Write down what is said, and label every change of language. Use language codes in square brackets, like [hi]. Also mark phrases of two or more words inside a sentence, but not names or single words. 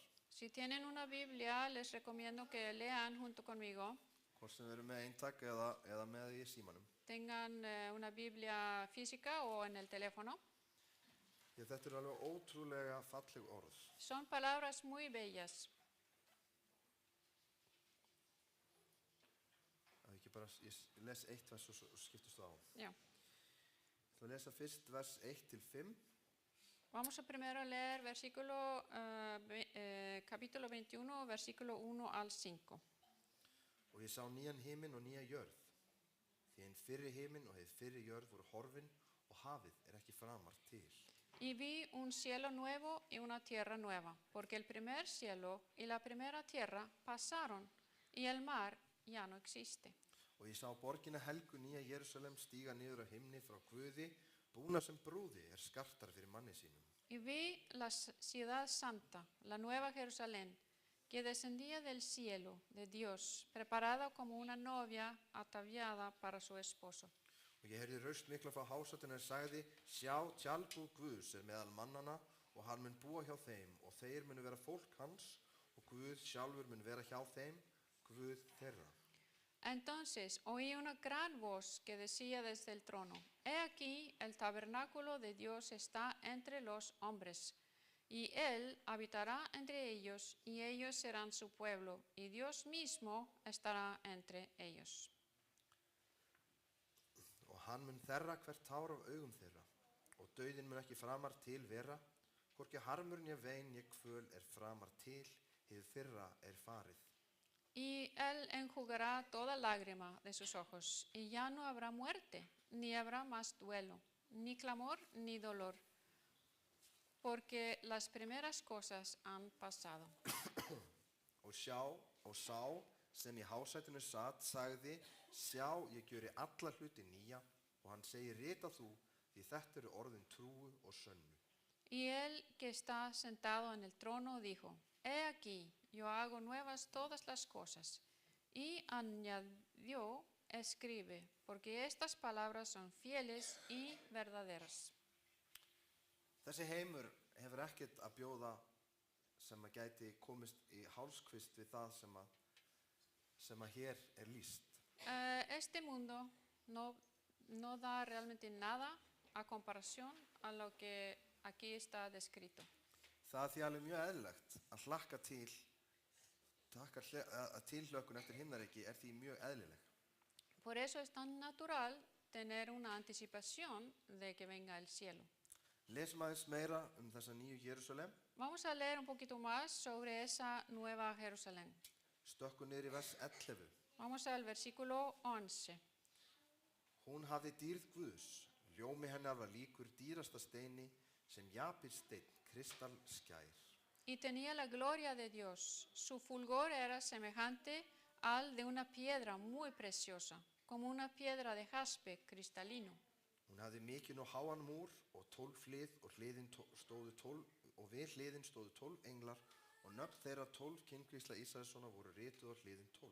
[es] Si tienen una Biblia, les recomiendo que lean junto conmigo. [is] Hvort sem við erum með eintak eða með í símanum. [es] Tengan una Biblia física o en el teléfono. [is] Því að þetta eru alveg ótrúlega falleg orð. [es] Son palabras muy bellas. [is] Að ekki bara, ég les eitt vers og skiptust á. [es] Ya. [is] Ég ætla að lesa fyrst vers 1-5. [es] Vamos a primero leer capítulo 21, versículo 1 al 5. [is] Og ég sá nýjan himinn og nýja jörð. Því hinn fyrri himinn og hið fyrri jörð voru horfin og hafið ekki framar til. [es] Y vi un cielo nuevo y una tierra nueva, porque el primer cielo y la primera tierra pasaron, y el mar ya no existe. [is] Og ég sá borgina helgu nýja Jerúsalem stíga niður á himni frá Guði, búna sem brúði skartar fyrir manni sínum. [es] Y vi la ciudad santa, la nueva Jerusalén, que descendía del cielo de Dios, preparada como una novia ataviada para su esposo. [is] Og ég heyrði raust mikla frá hásætinu en sagði: Sjá, tjaldbúð Guðs meðal mannana og hann mun búa hjá þeim og þeir munu vera fólk hans og Guð sjálfur mun vera hjá þeim, Guð þeirra. [es] Entonces oí una gran voz que decía desde el trono: He aquí, el tabernáculo de Dios está entre los hombres, y Él habitará entre ellos, y ellos serán su pueblo, y Dios mismo estará entre ellos. [is] Og hann mun þerra hvert tár af augum þeirra og dauðinn mun ekki framar til vera, hvorki harmur né vein né kvöl framar til, hið fyrra farið. [es] Y Él enjugará toda lágrima de sus ojos, y ya no habrá muerte, ni habrá más duelo, ni clamor, ni dolor, porque las primeras cosas han pasado. [is] Og sá sem í hásætinu sat sagði: Sjá, ég gjöri alla hluti nýja, og hann segir: Rita þú, því þetta eru orðin trúu og sönnu. [es] Y Él que está sentado en el trono dijo: He aquí, yo hago nuevas todas las cosas. Y añadió: Escribe, porque estas palabras son fieles y verdaderas. [is] Þessi heimur hefur ekkert að bjóða sem að gæti komist í hálskvist við það sem að hér lýst. [es] Este mundo no da realmente nada a comparación a lo que aquí está descrito. [is] Það er því alveg mjög eðlilegt að hlakka til, að tilhlökkun eftir himnaríki því mjög eðlileg. [es] Por eso es tan natural tener una anticipación de que venga el cielo. [is] Lesum aðeins meira þessa nýju Jerúsalem. [es] Vamos a leer un poquito más sobre esa nueva Jerusalén. [is] Stökkum niður í vers 11. [es] Vamos al versículo 11. [is] Hún hafði dýrð Guðs, ljómi hennar var líkur dýrasta steini sem japirsteinn kristalskær. [es] Y tenía la gloria de Dios. Su fulgor era semejante al de una piedra muy preciosa, como una piedra de jaspe cristalino. [is] Hún hafði mikinn og háan múr og 12 hlið og við hliðin stóðu 12 englar og nöfn þeirra 12 kynkvísla Ísraelssona voru rituð á hliðin 12.